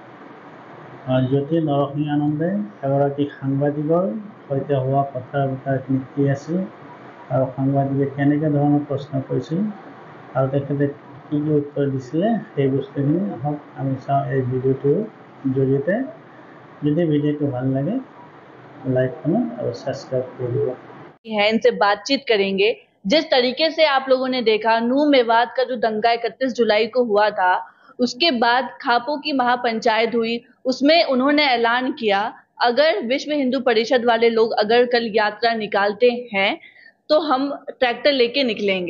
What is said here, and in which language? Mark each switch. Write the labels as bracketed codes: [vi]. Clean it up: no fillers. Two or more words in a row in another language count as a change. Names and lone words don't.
[as] জ্যোতি নৰসিংহানন্দে এগৰাকী সাংবাদিকৰ সৈতে হোৱা কথা বতৰাখিনি কি আছিল আৰু সাংবাদিকে কেনেকৈ ধৰণৰ প্ৰশ্ন কৰিছিল আৰু তেখেতে কি উত্তৰ দিছিলে সেই বস্তুখিনি আহক আমি চাওঁ এই ভিডিঅ'টোৰ জৰিয়তে। যদি ভিডিঅ'টো ভাল লাগে [hi] लाइक करना और सब्सक्राइब कर दीजिए। इनसे बातचीत करेंगे। जिस तरीके से आप लोगों ने देखा नूह मेवात का जो दंगा 31 जुलाई को हुआ था, उसके बाद खापों की महापंचायत हुई, उसमें उन्होंने ऐलान किया अगर विश्व हिंदू परिषद वाले लोग अगर कल यात्रा निकालते हैं तो हम ट्रैक्टर लेके निकलेंगे।